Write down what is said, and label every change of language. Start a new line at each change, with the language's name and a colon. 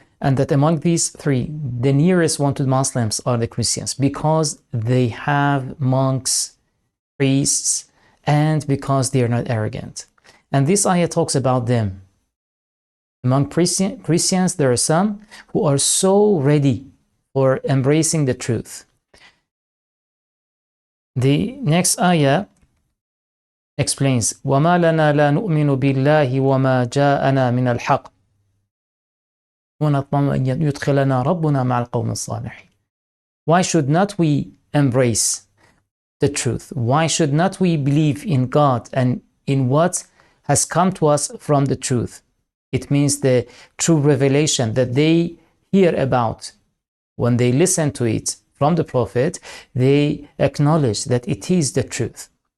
English: And that among these three, the nearest one to the Muslims are the Christians, because they have monks, priests, and because they are not arrogant. And this ayah talks about them. Among Christians, there are some who are so ready for embracing the truth. The next ayah explains,
Arabic: وَمَا لَنَا لَا نُؤْمِنُ بِاللَّهِ وَمَا جَاءَنَا مِنَ الْحَقِّ وَنَطْمَعُ أَنْ يُدْخِلَنَا رَبُّنَا مَعَ الْقَوْمِ الصَّالِحِينَ.
English: Why should not we embrace the truth? Why should not we believe in God and in what has come to us from the truth? It means the true revelation that they hear about. When they listen to it from the Prophet, they acknowledge that it is the truth.